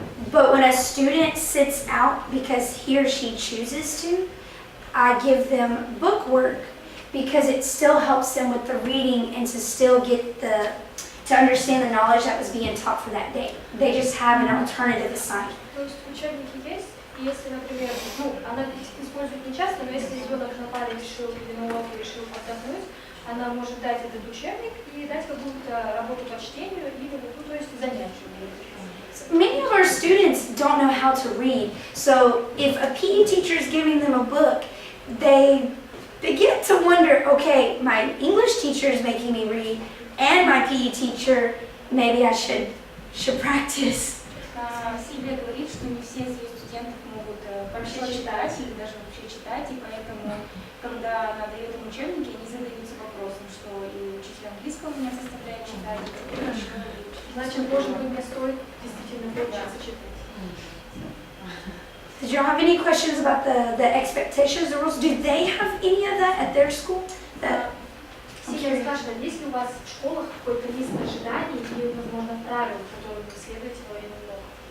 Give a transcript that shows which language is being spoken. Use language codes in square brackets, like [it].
[en] But when a student sits out because he or she chooses to, I give them book work because it still helps them with the reading and to still get to understand the knowledge that was being taught for that day. They just have an alternative assignment. [ru] То есть учебники есть, и если, например, она их использует не часто, но если ребенок на паре решил или на уроке решил отдохнуть, она может дать этот учебник и дать какую-то работу по чтению или, то есть занятию. [en] Many of our students don't know how to read, so if a PE teacher is giving them a book, they begin to wonder, okay, my English teacher is making me read, and my PE teacher, maybe I should practice. [ru] Сильвия говорит, что не все из ее студентов могут хорошо читать или даже вообще читать, и поэтому, когда она дает им учебники, они задаются вопросом, что и учитель английского меня заставляет читать, и теперь хорошо. Значит, может быть, мне стоит действительно поучиться читать. [en] Did you have any questions about the expectations, the rules? Do they have any of that at their school? [ru] Сильвия спрашивает, есть ли у вас в школах какой-то лист ожиданий или, возможно, правил, которые вы следуете во время урока?